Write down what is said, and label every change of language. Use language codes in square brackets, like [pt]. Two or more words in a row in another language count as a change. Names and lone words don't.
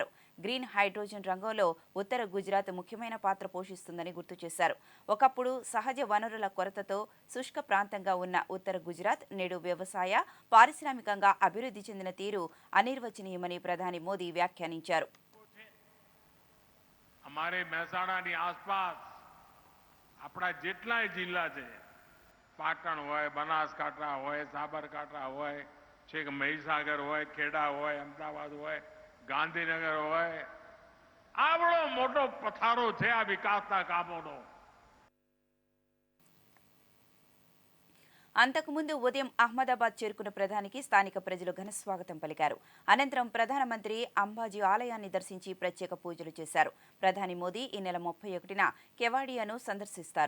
[te] గ్రీన్ హైడ్రోజన్ రంగంలో ఉత్తర గుజరాత్ ముఖ్యమైన పాత్ర పోషిస్తుందని గుర్తు చేశారు. ఒకప్పుడు సహజ వనరుల కొరతతో శుష్క ప్రాంతంగా ఉన్న ఉత్తర గుజరాత్ నేడు వ్యవసాయ, పారిశ్రామికంగా అభివృద్ధి చెందిన తీరు అనిర్వచనీయమని ప్రధాని మోదీ వ్యాఖ్యానించారు. [gu] हमारे મહેસાણાની આસપાસ આપણા જેટલાય જિલ્લા છે, પાટણ હોય, બનાસકાંઠા હોય, સાબરકાંઠા હોય, છેક મહીસાગર હોય, ખેડા હોય, અમદાવાદ હોય, ગાંધીનગર હોય, આવડો મોટો પથારો છે આ વિકાસના કામોનો. [te] అంతకుముందు ఉదయం అహ్మదాబాద్ చేరుకున్న ప్రధానికి స్థానిక ప్రజలు ఘన స్వాగతం పలికారు. అనంతరం ప్రధానమంత్రి అంబాజీ ఆలయాన్ని దర్శించి ప్రత్యేక పూజలు చేశారు. ప్రధాని మోదీ ఈ నెల 31న కెవాడియాను సందర్శిస్తారు.